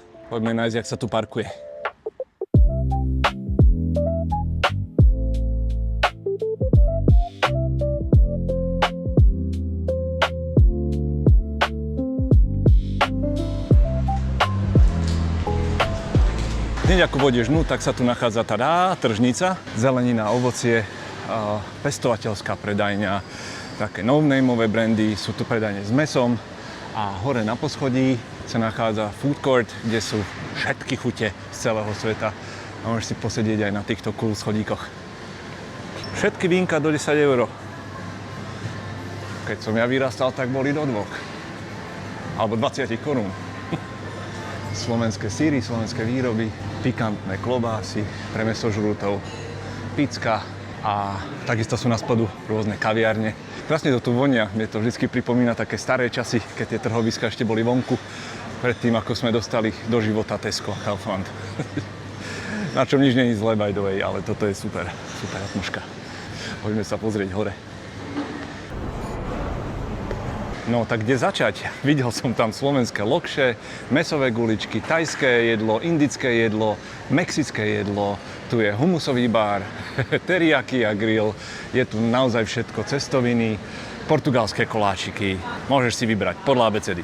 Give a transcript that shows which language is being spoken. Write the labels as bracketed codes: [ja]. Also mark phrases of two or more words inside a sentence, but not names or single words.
[sk] Poďme nájsť, jak sa tu parkuje. Hneď ako vôjdeš dnu, tak sa tu nachádza tržnica, zelenina, ovocie, pestovateľská predajňa, také no-nameové brandy, sú tu predajne s mäsom a hore na poschodí sa nachádza [en] food court, [sk] kde sú všetky chute z celého sveta a môžeš si posedieť aj na týchto cool schodíkoch. Všetky vínka do 10 €. Keď som ja vyrastal, tak boli do 2 alebo 20 korún. Slovenské síry, slovenské výroby, pikantné klobásy pre mäsožrútov, picka, a takisto sú na spodu rôzne kaviárne. Krásne to tu vonia, mne to vždy pripomína také staré časy, keď tie trhoviska ešte boli vonku, predtým ako sme dostali do života Tesco a Kaufland. Na čom nič nie je zlé, [en] by the way, [sk] ale toto je super atmosféra. Poďme sa pozrieť hore. No tak kde začať? Videl som tam slovenské lokše, mäsové guličky, thajské jedlo, indické jedlo, mexické jedlo, tu je humusový bar, teriyaki a grill, je tu naozaj všetko, cestoviny, portugalské koláčiky, môžeš si vybrať podľa abecedy.